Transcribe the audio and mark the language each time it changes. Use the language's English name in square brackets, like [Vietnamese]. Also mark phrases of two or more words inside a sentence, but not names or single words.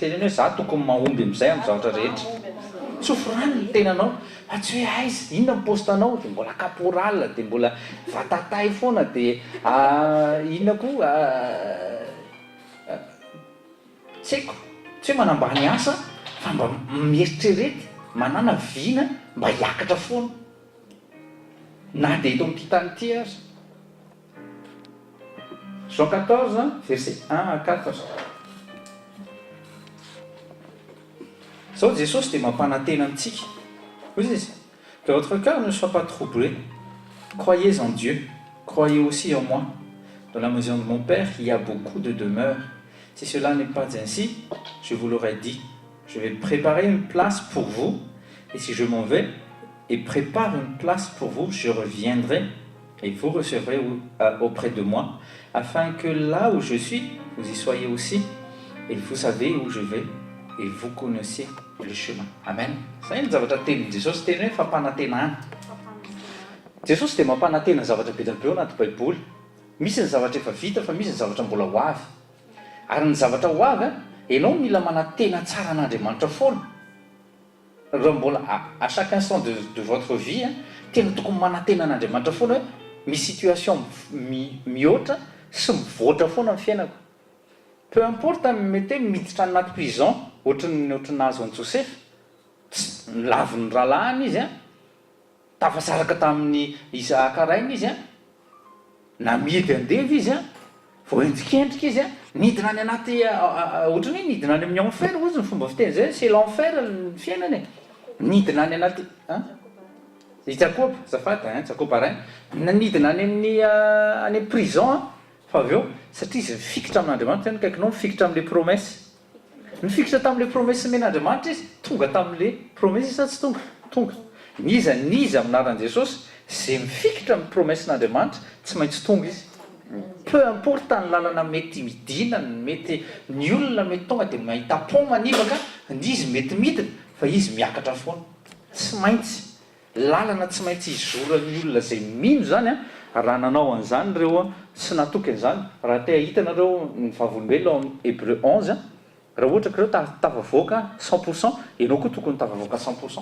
[Malagasy] Teneny hoe za tokony mahomby amin'izay amin'ny zavatra rehetra. Tsofirany ny tenanao, fa tsy hoe aiza inona ny postanao dia mbola caporal dia mbola vatatay foana dia inona koa tsy haiko, tsy hoe manambany asa fa mba mieritrerety manana vina mba hiakatra foana na dia eto amin'ity tany ity aza. [French] Jean 14 verset 1 à 14. [Malagasy] zao Jesosy dia mampanantena amintsika hoy izy [French] que votre cœur ne soit pas troublé, croyez en Dieu, croyez aussi en moi. Dans la maison de mon père il y a beaucoup de demeures. Si cela n'est pas ainsi, je vous l'aurais dit. Je vais préparer une place pour vous, et si je m'en vais et prépare une place pour vous, je reviendrai et vous recevrez auprès de moi, afin que là où je suis, vous y soyez aussi, et vous savez où je vais, et vous connaissez le chemin. [Malagasy] Amen. Zay ny zavatra tenin' Jesosy teny hoe fampanantenana. Jesosy dia mampanantena zavatra be be ao anaty baiboly. Misy ny zavatra efa vita fa misy ny zavatra mbola ho avy. Ary ny zavatra ho avy ianao mila manantena tsara an'Andriamanitra foana. Raha mbola [French] à chaque instant de votre vie [Malagasy] tena tokony manantena an'Andriamanitra foana hoe misy situation mihoatra sy mivoatra foana amin'ny fiainako. [French] Peu importe [Malagasy] mety hoe miditra anaty prison ohatry nahazo an'i Joseph, nilaviny rahalahiny izy tafasaraka tamin'ny Isaka rainy izy namidy andevy izy voenjikendrika izy nidina any anaty ohatrany hoe nidina any amin'ny enfer ozy ny fomba fiteny zay [French] c'est l'enfer [Malagasy] ny fiainany nidina any anaty Jacob zafady Jacob rainy nanidina any amin'ny prison fa avy eo satria izy mifikitra amin'Andriamanitra ny kaikinao mifikitra amin'le promesse mifikitra tamin'le promesse men'Andriamanitra izy tonga tamin'le promesse sa tsy tonga niza aminaran'i Jesosy zay mifikitra amin'ny promesse n'Andriamanitra tsy maintsy tonga izy. [French] Peu importe [Malagasy] ny lalana mety midina mety ny olona mety tonga dia mahita pont manivaka izy mety midina fa izy miakatra foana tsy maintsy lalana tsy maintsy izoran'ny olona zay mino zany raha nanao an'izany reo sy natoky an'izany raha te hitanareo ny vavolombelona Hébreu 11 raha ohatra ka reo tafavoaka 100% ianao koa tokony tafavoaka 100%.